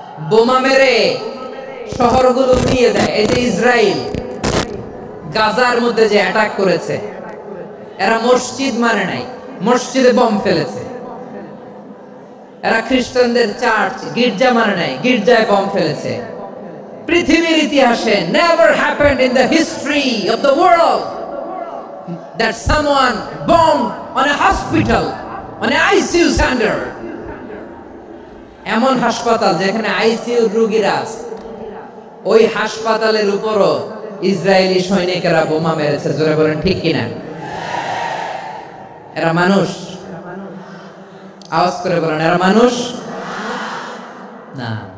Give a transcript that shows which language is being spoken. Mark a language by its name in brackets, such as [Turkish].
[Bangla] বোমা মেরে শহরগুলো উড়িয়ে দেয়। এই যে ইসরায়েল গাজার মধ্যে যে অ্যাটাক করেছে, এরা মসজিদ মানে নাই, মসজিদে বম ফেলেছে। এরা খ্রিস্টানদের চার্চ গির্জা মানে নাই, গির্জায় বম ফেলেছে। পৃথিবীর ইতিহাসে [English] never happened in the history of the world that someone bombed on a hospital, on an ICU center. [Bangla] এমন হাসপাতাল যেখানে আইসিইউ রোগীরা আছে, ওই হাসপাতালের উপরও ইসরায়েলি সৈনিকেরা বোমা মেরেছে। জোরে বলেন ঠিক কিনা? এরা মানুষ? আওয়াজ করে বলেন, এরা মানুষ না।